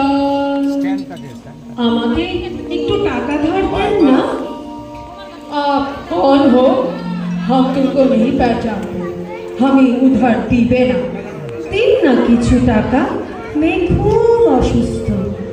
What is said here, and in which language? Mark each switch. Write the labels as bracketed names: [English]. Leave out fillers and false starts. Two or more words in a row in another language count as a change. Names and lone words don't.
[Bangla] আমাকে একটু টাকা ধার দেন না [Hindi] आप कौन हो हम तुमको नहीं पहचानते हमें उधर [Bangla] দিবে না দিন না কিছু টাকা মেয়ে খুব অসুস্থ